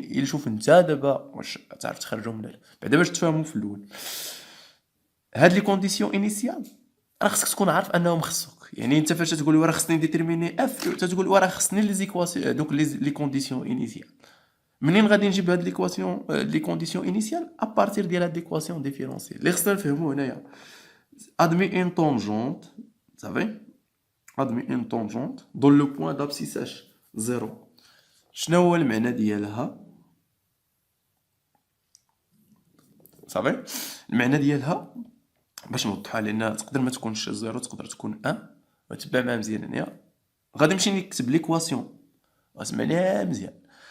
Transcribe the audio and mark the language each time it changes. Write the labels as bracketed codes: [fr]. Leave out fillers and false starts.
[ar] الا شوف انت دابا واش تعرف تخرجهم ولا لا، بعدا باش تفهموا في الاول هاد لي كونديسيون انيسيال راه خصك تكون عارف انهم خصك. يعني انت فاش تقول راه خصني ديتيرميني اف تتقول راه خصني لي زيكواسيون دوك لي كونديسيون انيسيال. منين غادي نجيب هاد ليكواسيون لي كونديسيون انيسيال؟ ابارتير ديال هاد ليكواسيون ديفيرونسيال اللي خصنا نفهموا هنايا. [fr] admis une tangente, vous savez, admis une tangente dont le point d'abscissage 0. [ar] شنو هو المعنى ديالها؟ صافي، المعنى ديالها باش نوضحها لان تقدر ما تكونش 0 تقدر تكون 1. وتبع معايا مزيان هنايا. غادي نمشي نكتب ليكواسيون، اسمع ليها مزيان.